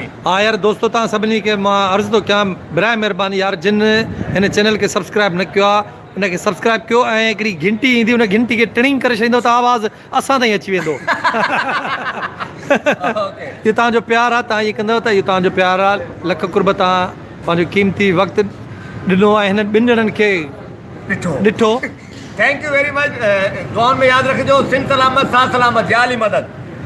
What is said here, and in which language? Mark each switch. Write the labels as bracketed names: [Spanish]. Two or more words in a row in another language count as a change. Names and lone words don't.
[Sindhi] हाँ यार दोस्तों, तव्हां सभिनी खे मां अर्ज़ु थो कयां, बिराए महिरबानी यार, जिन हिन चैनल खे सब्सक्राइब न कयो आहे उनखे सब्सक्राइब कयो ऐं हिकिड़ी घंटी ईंदी, उन घंटी खे टिणिंग करे छॾींदो त आवाज़ु असां ताईं अची वेंदो। इहो तव्हांजो प्यार आहे, तव्हां इहे कंदव त इहो तव्हांजो प्यार आहे। लख कुर्ब तव्हां पंहिंजो क़ीमती वक़्तु ॾिनो आहे हिन ॿिनि ॼणनि खे ॾिठो। [English] thank you very much. [Sindhi] दुआउनि में यादि रखिजो, सिंध सलामत, साथ सलामत, या अली मदद।